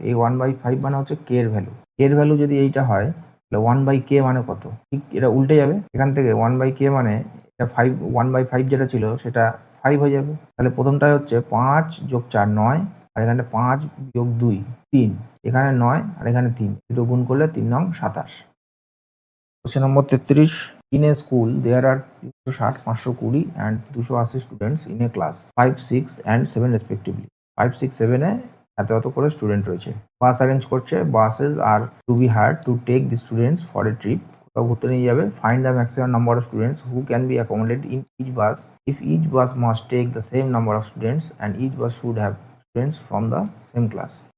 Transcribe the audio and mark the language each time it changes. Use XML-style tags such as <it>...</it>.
<bn>এই 1/5 মানে হচ্ছে কে এর ভ্যালু। কে এর ভ্যালু যদি এইটা হয় তাহলে 1/k মানে কত, ঠিক এটা উল্টে যাবে। এখান থেকে 1/k মানে এটা 5, 1/5 যেটা ছিল সেটা 5 হয়ে যাবে। তাহলে প্রথমটায় হচ্ছে 5 যোগ 4 9, আর এখানে 5 যোগ 2 3, এখানে 9 আর এখানে 3, দুটো গুণ করলে 3 নং 27। Question number 33,</bn> <en>in a school there are 360, 520 and 280 students in a class 5, 6 and 7 respectively।</en> <bn>5, 6, 7 এ এত করে স্টুডেন্ট রয়েছে। বাস অ্যারেঞ্জ করছে,</bn> <en>buses are to be hired to take the students for a trip,</en> <bn>কোথাও ঘুরতে নিয়ে যাবে।</bn> <en>Find the maximum number of students who can be accommodated in each bus if each bus must take the same number of students and each bus should have students from the same class.</en>